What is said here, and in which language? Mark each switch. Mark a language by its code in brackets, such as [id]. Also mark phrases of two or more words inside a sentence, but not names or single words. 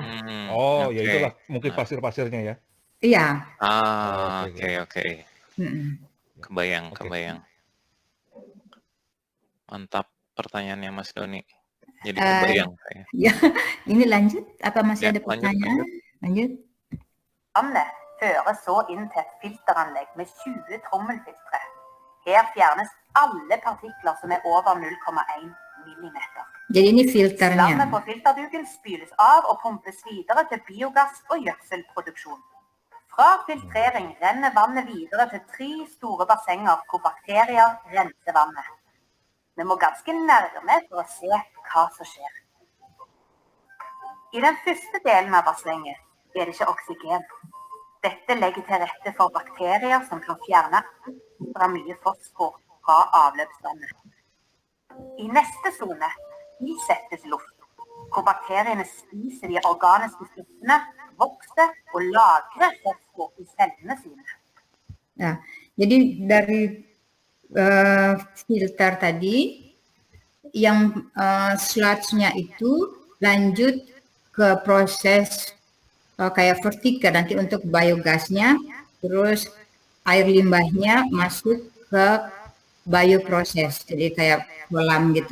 [id] Ya itulah mungkin pasir-pasirnya ya? Iya. Oke. Kebayang. Mantap pertanyaannya Mas Doni. Jadi kebayang. Ya, ini lanjut? Apa masih ada pertanyaan? Lanjut. [no] Vannet føres så inn til et filteranlegg med 20 trommelfiltre. Her fjernes alle partikler som over 0,1 millimeter. [id] Jadi ini filternya. [no] Slammet på filterduken spyles av og pumpes videre til biogass og gjødselproduksjon. Fra filtrering renner vannet videre til 3 store bassenger hvor bakterier renser vannet. Vi må ganske nærme for å se hva som skjer. I den første delen av bassenget det ikke oksygen. Dette legger til rette for bakterier som kan fjerne ekstra mye fosfor fra avløpsvannet. I neste zone tilsettes luft, hvor bakteriene spiser de organiske stoffene vokse og lagre fosfor i cellene sine. [id] Nah, jadi dari filter tadi, yang sludge-nya itu lanjut ke proses kayak vertiker nanti untuk biogasnya, terus air limbahnya masuk ke bioproses, jadi kayak kolam gitu.